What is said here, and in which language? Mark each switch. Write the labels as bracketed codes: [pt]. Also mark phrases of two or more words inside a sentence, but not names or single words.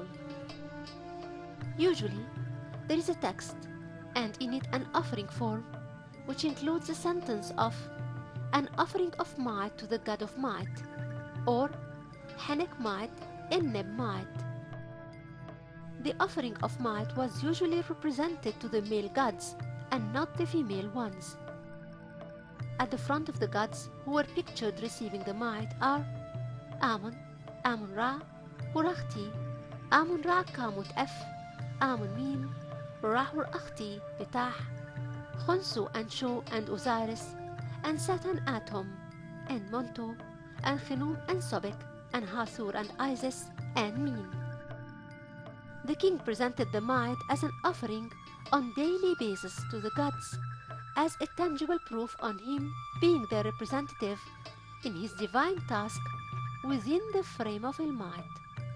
[en] Usually, there is a text, and in it an offering form, which includes the sentence of an offering of Mait to the god of Mait, or [egy] Hanek Mait en Neb Mait. [en] The offering of Mait was usually represented to the male gods and not the female ones. At the front of the gods who were pictured receiving the Mait are Amun, Amun-Ra, Hurachti, Amun-Ra Kamut F, Amun-Mim, Ra-Hur-Akhti Betah, Khonsu and Shu and Osiris, and Saturn Atom, and Monto, and Khnum and Sobek, and Hathor and Isis, and Min. The king presented the Mait as an offering on daily basis to the gods, as a tangible proof on him being their representative in his divine task within the frame of Ilmait.